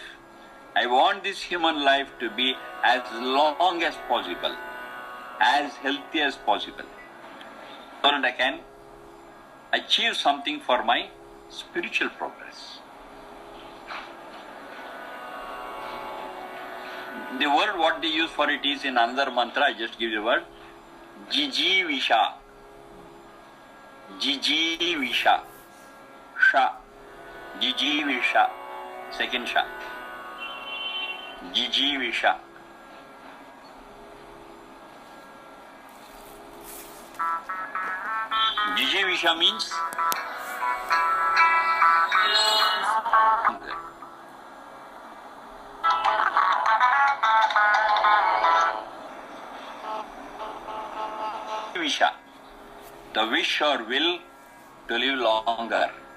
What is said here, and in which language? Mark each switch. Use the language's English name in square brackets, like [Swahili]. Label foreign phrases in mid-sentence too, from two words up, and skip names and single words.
[English] I want this human life to be as long as possible, as healthy as possible, so that I can achieve something for my spiritual progress. The word what they use for it is in another mantra, I just give the word Jijivisha. Jijivisha. Sha. Jijivisha. Second Sha. Jijivisha. Jijivisha means Visha, the wish or will to live longer.